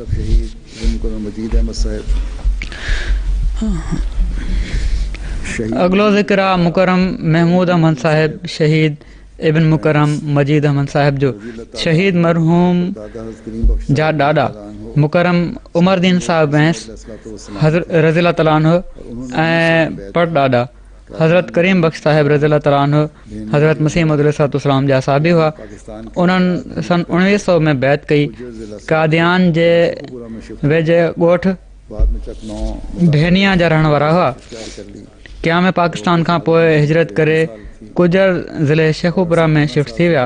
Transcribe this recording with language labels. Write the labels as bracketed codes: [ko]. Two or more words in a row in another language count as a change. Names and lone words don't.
[sd] अॻिलो ज़िक्र आहे मुकरम महमूद अहमद साहिब शहीद इब्न मुकरम मजीद अहमद साहिब जो। शहीद मरहूम जा ॾाॾा मुकरम उमरदीन साहिब वैंस [ar] رضي الله تعالى عنه [sd] ऐं परॾाॾा हज़रत करीम बख़्श साहिब [ar] رضي الله تعالى عنه [sd] हज़रत मसीह मौऊद अलैहिस्सलाम जा साहबी हुआ। उन्हनि सन 1900 में बैत कई। कादियान जे वेझे ॻोठ भेनिया जा रहण वारा हुआ। क़याम पाकिस्तान खां पोइ हिजरत करे कुजर ज़िले शेखुपुरा में शिफ्ट थी विया।